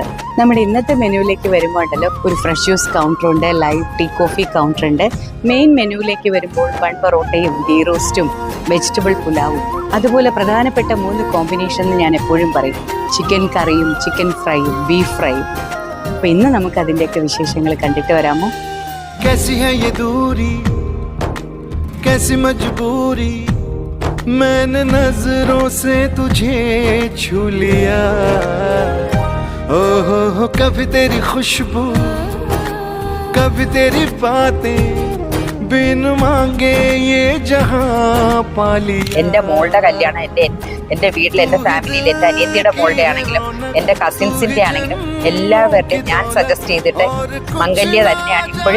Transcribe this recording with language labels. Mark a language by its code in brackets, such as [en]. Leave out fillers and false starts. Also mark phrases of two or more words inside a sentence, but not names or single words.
[ml] നമ്മുടെ ഇന്നത്തെ മെനുവിലേക്ക് വരുമ്പോൾ ഉണ്ടല്ലോ, ഒരു [en] fresh juice [ml] കൗണ്ടറുണ്ട്, [en] live tea coffee [ml] കൗണ്ടറുണ്ട്. മെയിൻ മെനുവിലേക്ക് വരുമ്പോൾ ബൺ പൊറോട്ടയും ഗീ റോസ്റ്റും വെജിറ്റബിൾ പുലാവും, അതുപോലെ പ്രധാനപ്പെട്ട 3 കോമ്പിനേഷൻ എന്ന് ഞാൻ എപ്പോഴും പറയും: ചിക്കൻ കറിയും, ചിക്കൻ ഫ്രൈയും, ബീഫ് ഫ്രൈയും. അപ്പോൾ ഇന്ന് നമുക്ക് അതിൻ്റെയൊക്കെ വിശേഷങ്ങൾ കണ്ടിട്ട് വരാമോ? [hi] कैसी है ये दूरी, कैसी मजबूरी, मैंने नजरों से तुझे छू लिया। ओ हो, कभी तेरी खुशबू, कभी तेरी बातें, बिन मांगे ये जहां पा लिया। [ml] എൻ്റെ മോളുടെ കല്യാണം എൻ്റെ വീട്ടിൽ, എൻ്റെ ഫാമിലിയിൽ, എൻ്റെ അനിയത്തിയുടെ മോളുടെ ആണെങ്കിലും എൻ്റെ കസിൻസിൻ്റെ ആണെങ്കിലും എല്ലാവരുടെയും ഞാൻ സജസ്റ്റ് ചെയ്തിട്ട് മംഗല്യ തന്നെയാണ് ഇപ്പോഴും